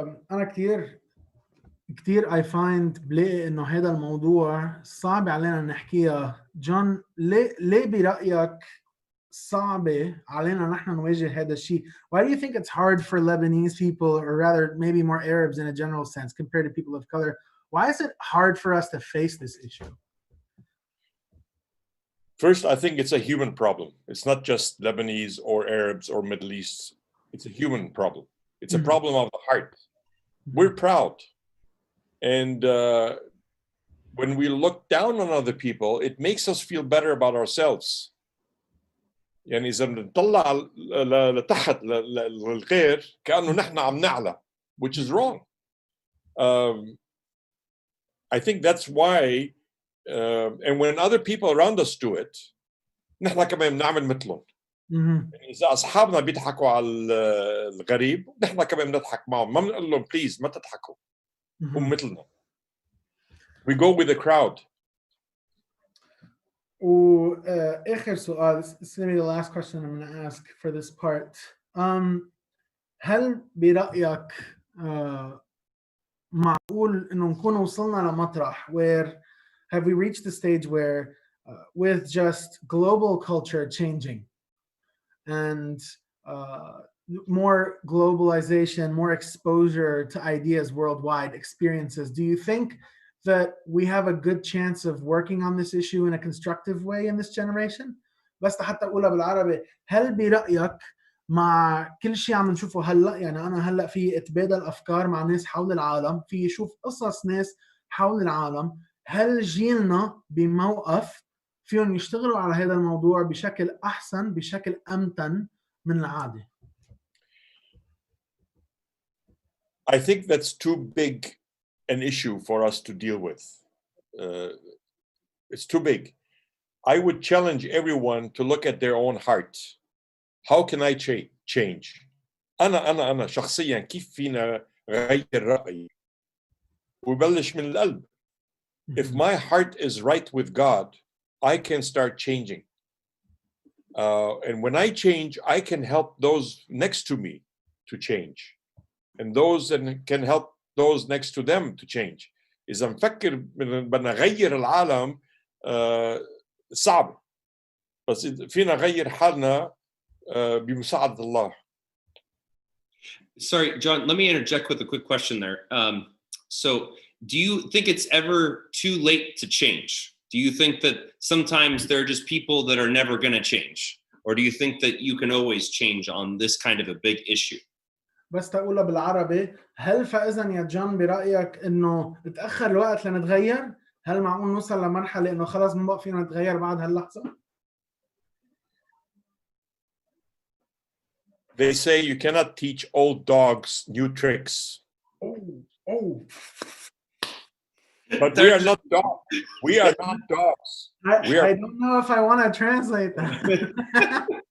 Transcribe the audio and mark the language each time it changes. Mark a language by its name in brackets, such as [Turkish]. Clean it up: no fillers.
[Arabic] أنا كتير [English] I find [Arabic] بلاقي إنه هذا الموضوع صعب علينا نحكيها. جون، ليه برأيك صعبة علينا نحن نواجه هذا الشيء? [English] Why do you think it's hard for Lebanese people, or rather maybe more Arabs in a general sense compared to people of color? Why is it hard for us to face this issue? First, I think it's a human problem. It's not just Lebanese or Arabs or Middle East. It's a human problem. It's a problem of the heart. We're proud. And when we look down on other people, it makes us feel better about ourselves. [Arabic] يعني إذا بنطلع لتحت للغير كأنه نحن عم نعلى, [English] which is wrong. I think that's why, and when other people around us do it, [Arabic] نحن كمان بنعمل مثلهم. يعني إذا أصحابنا بيضحكوا على الغريب, نحن كمان بنضحك معهم. ما بنقول لهم [English] please [Arabic] ما تضحكوا. هم مثلنا. [English] We go with the crowd. [Arabic] وآخر سؤال, [English] this is going to be the last question I'm going to ask for this part. [Arabic] هل برأيك معقول إنه نكون وصلنا لمطرح [English] where have we reached the stage where with just global culture changing and more globalization, more exposure to ideas worldwide, experiences, do you think that we have a good chance of working on this issue in a constructive way in this generation? [Arabic] بس حتى أقولها بالعربي, هل برأيك مع كل شيء عم نشوفه هلا. يعني انا هلا في اتبادل افكار مع ناس حول العالم، في يشوف قصص ناس حول العالم. هل جيلنا بموقف فيهم يشتغلوا على هذا الموضوع بشكل احسن، بشكل امتن من العاده؟ [English] I think that's too big an issue for us to deal with. It's too big. I would challenge everyone to look at their own heart. How can I change? [Arabic] أنا شخصيا كيف فينا غير رأيي؟ وبلش من القلب. [English] If my heart is right with God, I can start changing. And when I change, I can help those next to me to change. And those that can help those next to them to change. [Arabic] إذا مفكر بدنا نغير العالم صعب، بس فينا نغير حالنا بمساعدة الله. [English] Sorry, John, let me interject with a quick question there. So do you think it's ever too late to change? Do you think that sometimes there are just people that are never going to change? Or do you think that you can always change on this kind of a big issue? [Arabic] بس تقولها بالعربي، هل فإذا يا جون برأيك إنه تأخر الوقت لنتغير؟ هل معقول نوصل لمرحلة إنه خلاص ما بقى فينا نتغير بعد هاللحظة؟ [English] They say you cannot teach old dogs new tricks. Oh. But we are not dogs. We are not dogs. I don't know if I want to translate that.